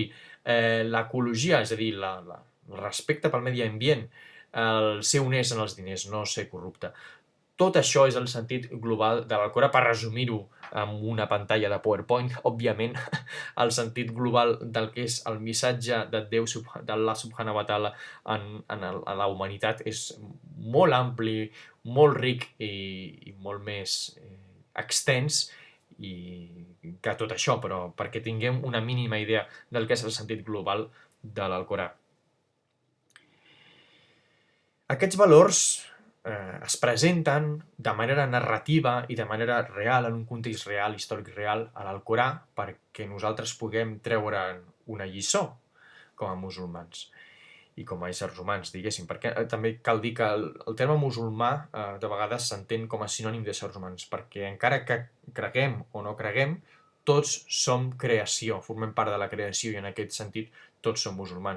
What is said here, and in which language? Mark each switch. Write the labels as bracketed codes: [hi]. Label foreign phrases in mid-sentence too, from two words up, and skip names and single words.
[ca] L'ecologia, és a dir, el respecte pel medi ambient, el ser honest en els diners, no ser corrupte. Tot això és el sentit global de l'Alcorà, per resumir-ho amb una pantalla de PowerPoint. Òbviament, el sentit global del que és el missatge de Déu, d'Allah [ar] سبحانه وتعالى [ca] en la humanitat és molt ampli, molt ric i molt més extens que tot això, però perquè tinguem una mínima idea del que és el sentit global de l'Alcorà. Aquests valors es presenten de manera narrativa i de manera real, en un context real, històric real, a l'Alcorà, perquè nosaltres puguem treure una lliçó com a musulmans i com a éssers humans, diguéssim, perquè també cal dir que el terme musulmà de vegades s'entén com a sinònim d'éssers humans, perquè encara que creguem o no creguem, tots som creació, formem part de la creació i en aquest sentit tots som musulmans.